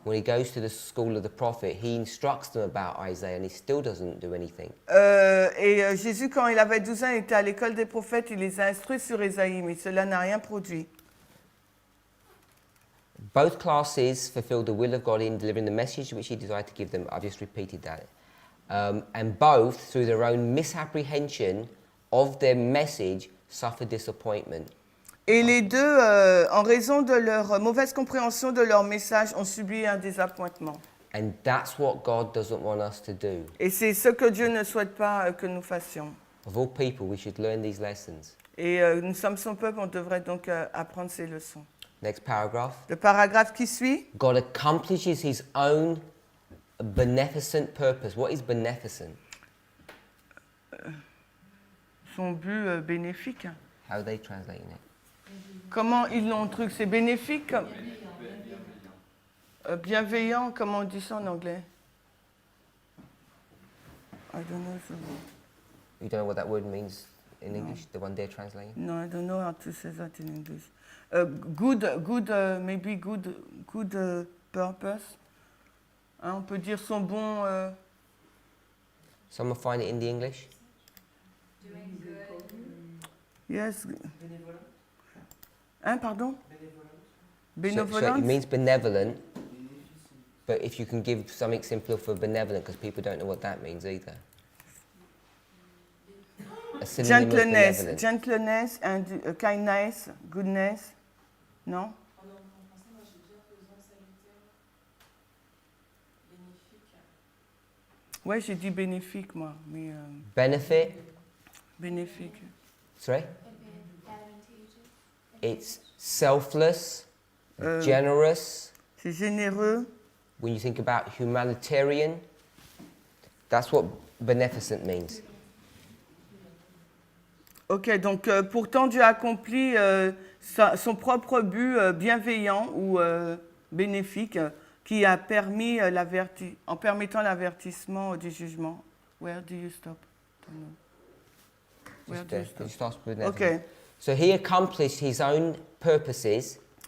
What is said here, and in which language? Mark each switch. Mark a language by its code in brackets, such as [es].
[en] when he goes to the school of the prophet, he instructs them about Isaiah and he still doesn't do anything. [fr] Jésus, quand il avait 12 ans, il était à l'école des prophètes, il les a instruits sur Ésaïe, mais cela n'a rien produit. [en] Both classes fulfilled the will of God in delivering the message which he desired to give them. I've just repeated that. And both, through their own misapprehension of their message, suffered disappointment. [fr] Et les deux, en raison de leur mauvaise compréhension de leur message, ont subi un désappointement. [en] And that's what God doesn't want us to do. [fr] Et c'est ce que Dieu ne souhaite pas que nous fassions. [en] Of all people, we should learn these lessons. [fr] Et nous sommes son peuple, on devrait donc apprendre ces leçons. [en] Next paragraph. [fr] Le paragraphe qui suit. [en] God accomplishes his own beneficent purpose. What is beneficent? [fr] Son but bénéfique. [en] How are they translating it? [fr] Comment ils l'ont truc? C'est bénéfique? Bienveillant, comment on dit ça en anglais? [en] I don't know. You don't know what that word means in English, the one they're translating? No, I don't know how to say that in English. Maybe good purpose. [fr] Hein, on peut dire son bon... [en] Someone find it in the English? Doing good. Yes. [fr] Hein, pardon? [en] So it means benevolent, but if you can give something simpler for benevolent, because people don't know what that means either. A synonym of benevolent. Gentleness and kindness, goodness. [fr] Non? Ouais, j'ai dit bénéfique, moi. Mais, [en] Benefit. [fr] bénéfique. [en] Sorry? It's selfless, generous. [fr] C'est généreux. [en] When you think about humanitarian, that's what beneficent means. [fr] Ok, donc pourtant Dieu a accompli son propre but bienveillant ou bénéfique qui a permis en permettant l'avertissement du jugement. [en] Where do you stop? Where do you stop? It starts with benevolent. Ok. So he accomplished his own purposes,